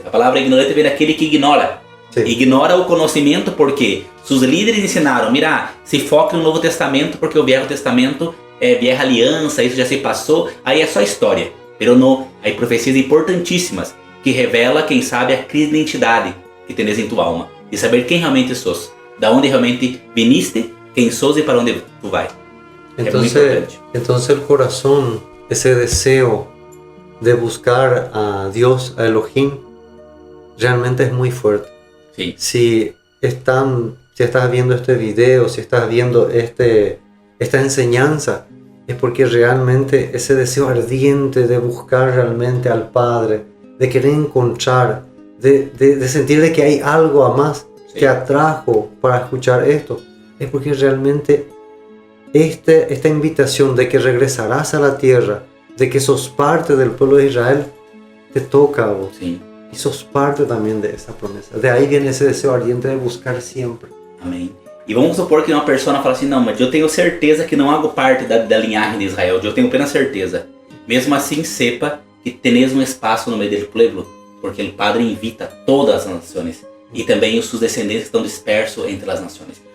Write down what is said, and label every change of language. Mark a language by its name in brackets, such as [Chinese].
[Portuguese] A palavra ignorante vem daquele que ignora. Sim. Ignora o conhecimento porque seus líderes ensinaram, mira, se foca no Novo Testamento porque o Velho Testamento é vieja aliança, isso já se passou, aí é só história. Pero não, aí profecias importantíssimas que revela, quem sabe, a crise de identidade que tens em tua alma, de saber quem realmente sos, da onde realmente viniste, quem sos e para onde tu vai. [Spanish] Entonces el corazón, ese deseo de buscar a Dios, a Elohim, realmente es muy fuerte. Sí. Si estás viendo este video, si estás viendo esta enseñanza, es porque realmente ese deseo ardiente de buscar realmente al Padre, de querer encontrar, de sentir de que hay algo a más que atrajo para escuchar esto, es porque realmente esta invitación de que regresarás a la tierra, de que sos parte del pueblo de Israel, te toca a vos. Sí. Y sos parte también de esa promesa. De ahí viene ese deseo ardiente de buscar siempre. [Portuguese] Amém. E vamos supor que uma pessoa fala assim, não, mas eu tenho certeza que não hago parte da linhagem de Israel, eu tenho plena certeza. Mesmo assim, sepa que tenéis um espaço no meio do povo, porque o Padre invita todas as nações e também os seus descendentes estão dispersos entre as nações.